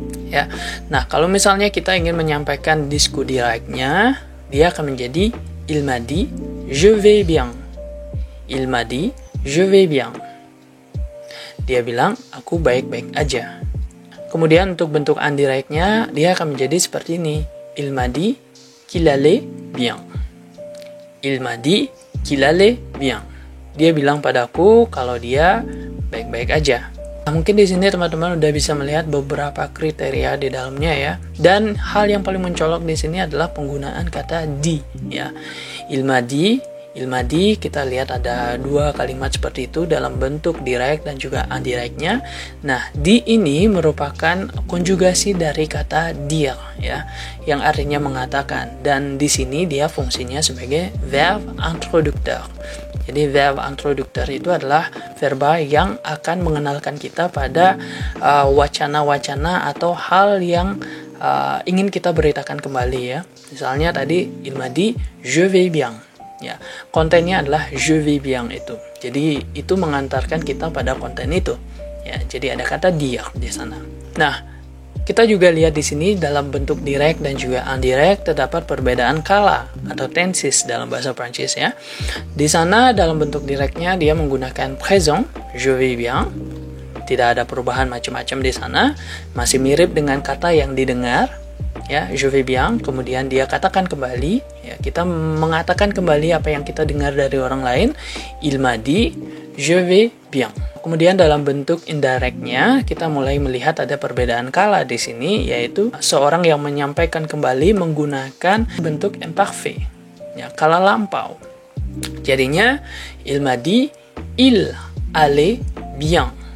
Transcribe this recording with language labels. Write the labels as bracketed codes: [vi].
[id] Ya, nah kalau misalnya kita ingin menyampaikan discours directnya, dia akan menjadi, [fr] il m'a dit, je vais bien. Il m'a dit, je vais bien. [id] Dia bilang, aku baik-baik aja. Kemudian untuk bentuk indirectnya, dia akan menjadi seperti ini. [fr] Il m'a dit qu'il allait bien. Il m'a dit qu'il allait bien. [id] Dia bilang padaku kalau dia baik-baik aja. Nah, mungkin di sini teman-teman udah bisa melihat beberapa kriteria di dalamnya ya. Dan hal yang paling mencolok di sini adalah penggunaan kata di ya. [fr] Il m'a dit, [id] kita lihat ada dua kalimat seperti itu dalam bentuk direct dan juga indirectnya. Nah, di ini merupakan konjugasi dari kata dire ya, yang artinya mengatakan, dan di sini dia fungsinya sebagai verb introducteur. Jadi verb introducteur itu adalah verba yang akan mengenalkan kita pada wacana-wacana atau hal yang ingin kita beritakan kembali ya. Misalnya tadi [fr] il m'a dit je vais bien. [id] Ya, kontennya adalah [fr] je vais bien [id] itu. Jadi itu mengantarkan kita pada konten itu. Ya, jadi ada kata dire di sana. Nah, kita juga lihat di sini dalam bentuk direct dan juga indirect terdapat perbedaan kala atau tenses dalam bahasa Prancis ya. Di sana dalam bentuk directnya dia menggunakan présent, [fr] je vais bien. [id] Tidak ada perubahan macam-macam di sana, masih mirip dengan kata yang didengar. Ya, [fr] je vais bien, [id] kemudian dia katakan kembali, ya, kita mengatakan kembali apa yang kita dengar dari orang lain. [fr] Il m'a dit, je vais bien. [id] Kemudian dalam bentuk indirectnya, kita mulai melihat ada perbedaan kala di sini, yaitu seorang yang menyampaikan kembali menggunakan bentuk imparfait, ya, kala lampau. Jadinya, [fr] il m'a dit, il allait bien.